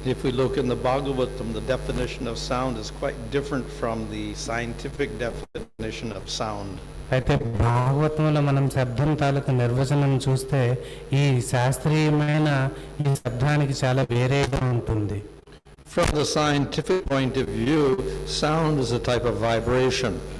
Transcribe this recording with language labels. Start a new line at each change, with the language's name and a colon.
English: If we look in the Bhagavatam, the definition of sound is quite different from the scientific definition of sound.
Telugu: అయితే భాగవతంలో మనం శబ్దం తాలూకు నిర్వచనం చూస్తే ఈ శాస్త్రీయమైన ఈ శబ్దానికి చాలా వేరేగా ఉంటుంది.
English: From the scientific point of view, sound is a type of vibration.